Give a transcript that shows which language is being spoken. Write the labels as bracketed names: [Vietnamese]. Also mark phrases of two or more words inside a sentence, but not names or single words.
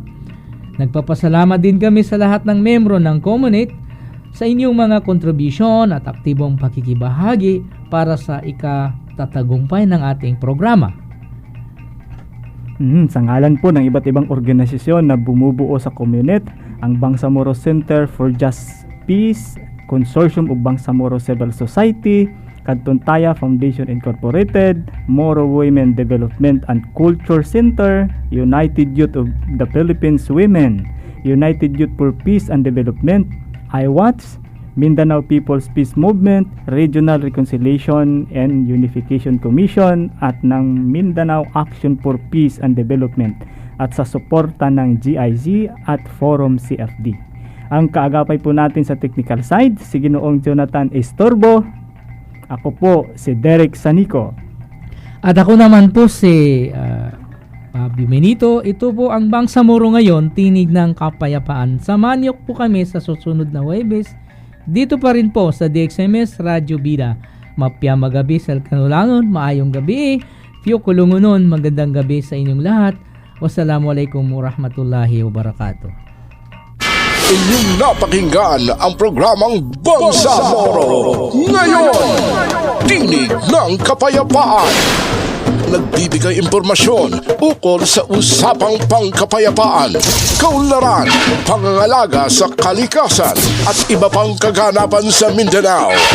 [Filipino] Nagpapasalamat din kami sa lahat ng membro ng Comunit sa inyong mga kontribusyon at aktibong pakikibahagi para sa ikatatagumpay ng ating programa. Sa ngalan po ng iba't ibang organisasyon na bumubuo sa Comunit, ang Bangsamoro Center for Just Peace, Consortium of Bangsamoro Civil Society, Kanton Taya Foundation Incorporated, Moro Women Development and Culture Center, United Youth of the Philippines Women, United Youth for Peace and Development, IWATS, Mindanao People's Peace Movement, Regional Reconciliation and Unification Commission at ng Mindanao Action for Peace and Development at sa suporta ng GIZ at Forum CFD. Ang kaagapay po natin sa technical side, si Ginoong Jonathan Estorbo. Ako po si Derek Sanico. At ako naman po si Bobby Benito. Ito po ang Bangsamoro ngayon, tinig ng kapayapaan. Samahan niyo po kami sa susunod na Huwebes. Dito pa rin po sa DXMS Radio Bida. [Maranao] Mapya magabi sa kanulangon, [Cebuano] maayong gabi. [Maguindanaon] Fiyo kulungunon, [Filipino] magandang gabi sa inyong lahat. [Arabic] والسلام عليكم ورحمة الله وبركاته. [Filipino] Inyong napakinggan ang programang Bangsamoro ngayon. Tinig ng Kapayapaan. Nagbibigay impormasyon ukol sa usapang pangkapayapaan, kaunlaran, pangangalaga sa kalikasan at iba pang kaganapan sa Mindanao.